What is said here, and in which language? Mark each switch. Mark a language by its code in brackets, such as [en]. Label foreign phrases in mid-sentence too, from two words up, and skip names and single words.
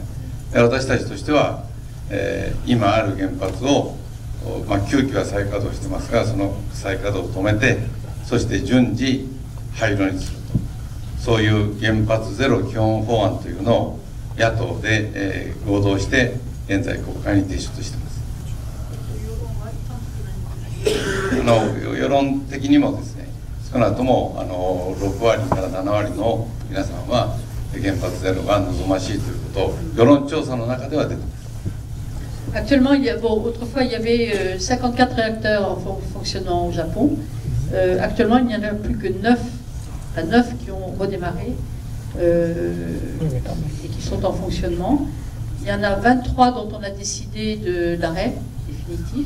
[ja] 私たちとしては、今ある原発を、9基は再稼働してますが、その再稼働を止めて、そして順次廃炉にすると、そういう原発ゼロ基本法案というのを野党で、合同して現在国会に提出しています。世論的にもですね、少なくとも6割から7割の皆さんは原発ゼロが望ましいということを世論調査の中では出ています。 [fr] Actuellement, autrefois, il y avait 54 réacteurs en fonctionnement au Japon. Actuellement, il n'y en a plus que 9 qui ont redémarré et qui sont en fonctionnement. Il y en a 23 dont on a décidé de l'arrêt définitif.